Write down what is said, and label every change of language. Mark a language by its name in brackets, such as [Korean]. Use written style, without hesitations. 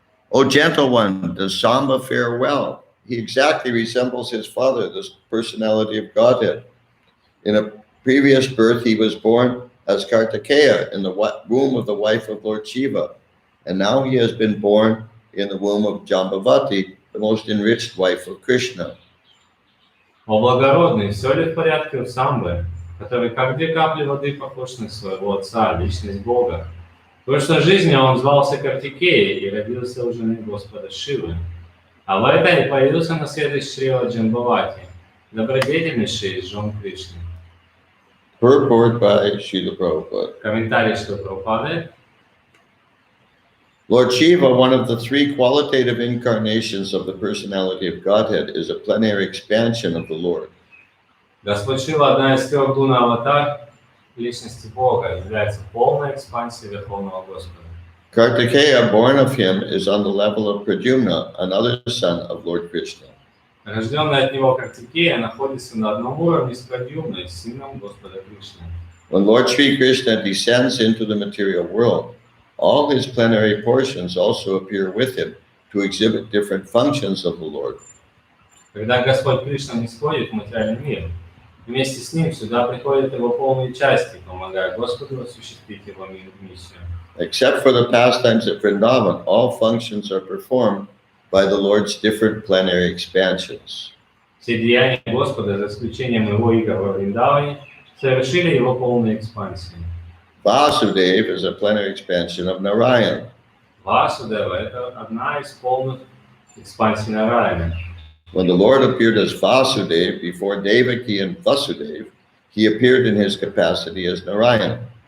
[English] O gentle one, does Samba fare well? He exactly resembles his father, the personality of Godhead. In a previous birth, he was born as Kartikeya in the womb of the wife of Lord Shiva. And now he has been born in the womb of Jambavati, the most enriched wife of Krishna. [Russian] О благородный, все ли в порядке у Самбы, который как две капли воды похож на своего отца, личность Бога? В прошлой жизни он звался Картикеей и родился у жены Господа Шивы. А в этой появился на свет из чрева Джамбавати, добродетельнейший из жен Кришны. [English] Purport by Srila Prabhupada. [Russian] Комментарий Шрилы Прабхупады. [English] Lord Shiva, one of the three qualitative incarnations of the personality of Godhead, is a plenary expansion of the Lord. [Russian] Господь Шива, одна из трех гуна аватар личности Бога, является полной экспансией Верховного Господа. [English] Kartikeya, born of him, is on the level of Pradyumna, another son of Lord Krishna. [Russian] Рожденный от него Картикея находится на одном уровне с Прадьюмной, сыном Господа Кришны. [English] When Lord Sri Krishna descends into the material world, all his plenary portions also appear with him to exhibit different functions of the Lord. [Russian] Когда Господь Кришна нисходит в материальный мир, вместе с ним сюда приходят его полные части, помогая Господу осуществить его миссию. [English] Except for the pastimes at Vrindavan, all functions are performed by the Lord's different plenary expansions. [Russian] Все деяния Господа, за исключением его игр во Вриндаване, совершили его полные экспансии. [English] Vasudeva is a plenary expansion of Narayan. [Russian] Васудева – это одна из полных экспансий Нараяна. [English] When the Lord appeared as Vasudeva before Devaki and Vasudeva, he appeared in his capacity as Narayan.